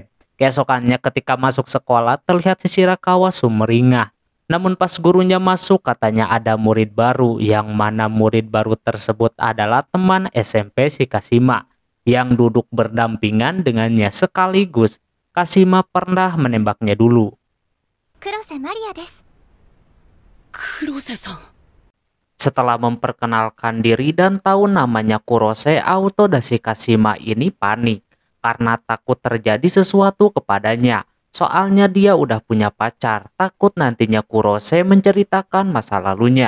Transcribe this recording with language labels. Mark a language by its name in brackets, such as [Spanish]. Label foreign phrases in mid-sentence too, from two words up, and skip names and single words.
[Indonesian] Keesokannya ketika masuk sekolah terlihat si Shirakawa sumringah. Namun pas gurunya masuk katanya ada murid baru yang mana murid baru tersebut adalah teman SMP si Kashima yang duduk berdampingan dengannya sekaligus Kashima pernah menembaknya dulu. [Japanese] Kurose Maria desu. [Indonesian] Kurose-san. Setelah memperkenalkan diri dan tahu namanya Kurose, Auto dan si Kashima ini panik karena takut terjadi sesuatu kepadanya. Soalnya dia udah punya pacar, takut nantinya Kurose menceritakan masa lalunya.